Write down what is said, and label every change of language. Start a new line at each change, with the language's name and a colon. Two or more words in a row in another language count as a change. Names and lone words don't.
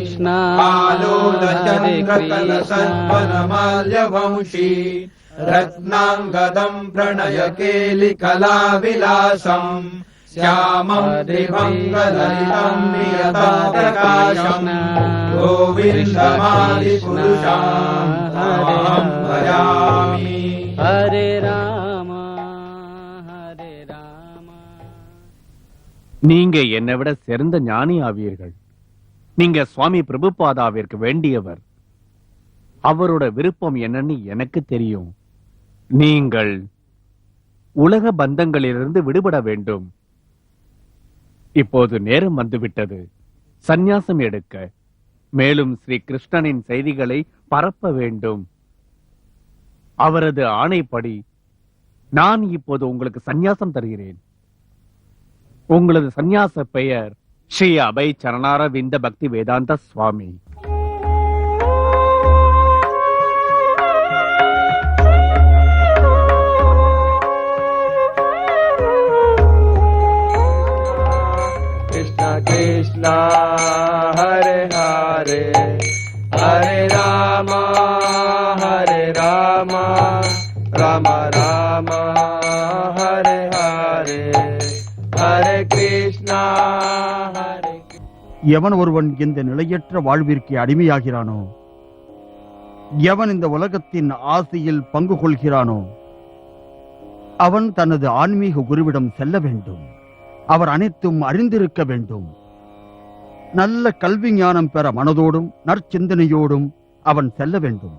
Sanskrit: आलोलचन्द्रकलसद्वनमाल्यवंशी रत्नाङ्गदम् प्रणयकेलिकलाविलासम् श्यामं त्रिभङ्गललितं नियतं प्रकाशम् गोविन्दमादिपुरुषाम् तमहं भजामि। हरे राम हरे राम.
Tamil: நீங்க என்னை விட சிறந்த ஞானி ஆவீர்கள். நீங்க சுவாமி பிரபுபாதாவிற்கு வேண்டியவர். அவரோட விருப்பம் என்னன்னு எனக்கு தெரியும். நீங்கள் உலக பந்தங்களிலிருந்து விடுபட வேண்டும். இப்போது நேரம் வந்துவிட்டது சந்நியாசம் எடுக்க. மேலும் ஸ்ரீ கிருஷ்ணனின் செய்திகளை பரப்ப வேண்டும். அவரது ஆணைப்படி நான் இப்போது உங்களுக்கு சந்நியாசம் தருகிறேன். உங்களது சந்நியாச பெயர் ஸ்ரீ அபய் சரணாரவிந்த பக்தி வேதாந்த சுவாமி.
Sanskrit: कृष्ण हरे हरे हरे राम राम राम हरे हरे हरे कृष्ण हरे.
Tamil: எவன் ஒருவன் இந்த நிலையற்ற வாழ்விற்கு அடிமையாகிறானோ, எவன் இந்த உலகத்தின் ஆசையில் பங்கு கொள்கிறானோ, அவன் தனது ஆன்மீக குருவிடம் செல்ல வேண்டும். அவர் அனைத்தும் அறிந்திருக்க வேண்டும். நல்ல கல்வி ஞானம் பெற மனதோடும் நற்சிந்தனையோடும் அவன் செல்ல வேண்டும்.